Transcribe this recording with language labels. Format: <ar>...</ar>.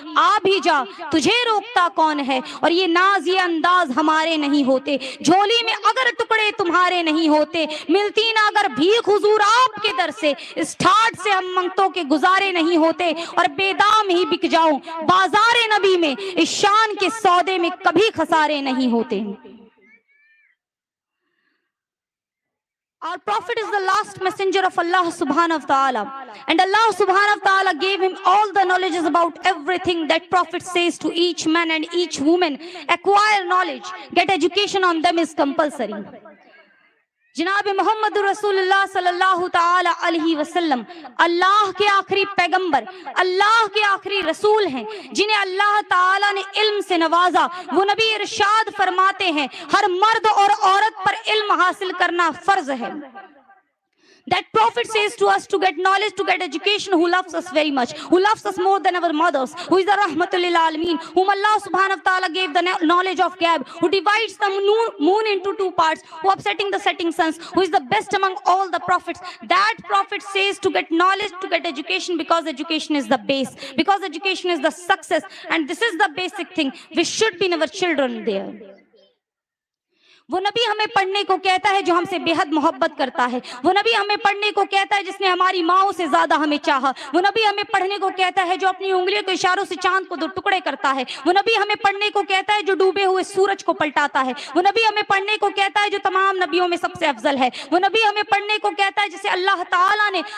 <ur>آ بھی جا، تجھے روکتا کون ہے؟ اور یہ ناز یہ انداز ہمارے نہیں ہوتے، جھولی میں اگر ٹکڑے تمہارے نہیں ہوتے، ملتی نہ اگر بھیک حضور آپ کے در سے، اس ٹھاٹ سے ہم منگتوں کے گزارے نہیں ہوتے، اور بے دام ہی بک جاؤں بازار نبی میں، اس شان کے سودے میں کبھی خسارے نہیں ہوتے۔</ur> <en>Our Prophet is the last messenger of Allah subhanahu wa ta'ala, and Allah subhanahu wa ta'ala gave him all the knowledges about everything. That Prophet says to each man and each woman, acquire knowledge, get education on them is compulsory.</en> <ur>جناب محمد رسول اللہ صلی اللہ تعالی علیہ وسلم اللہ کے آخری پیغمبر، اللہ کے آخری رسول ہیں، جنہیں اللہ تعالی نے علم سے نوازا۔ وہ نبی ارشاد فرماتے ہیں ہر مرد اور عورت پر علم حاصل کرنا فرض ہے۔</ur> <en>That Prophet says to us to get knowledge, to get education, who loves us very much, who loves us more than our mothers, who is the Rahmatul lil Alameen, whom Allah subhanahu wa ta'ala gave the knowledge of gab, who divides the moon into two parts, who upsetting the setting suns, who is the best among all the prophets. That Prophet says to get knowledge, to get education, because education is the base, because education is the success, and this is the basic thing. We should be in our children there.</en> <ur>وہ نبی ہمیں پڑھنے کو کہتا ہے جو ہم سے بے حد محبت کرتا ہے، وہ نبی ہمیں پڑھنے کو کہتا ہے جس نے ہماری ماؤں سے زیادہ ہمیں چاہا، وہ نبی ہمیں پڑھنے کو کہتا ہے جو اپنی انگلیوں کے اشاروں سے چاند کو دو ٹکڑے کرتا ہے، وہ نبی ہمیں پڑھنے کو کہتا ہے جو ڈوبے ہوئے سورج کو پلٹاتا ہے، وہ نبی ہمیں پڑھنے کو کہتا ہے جو تمام نبیوں میں سب سے افضل ہے، وہ نبی ہمیں پڑھنے کو کہتا ہے جسے اللہ تعالیٰ نے</ur>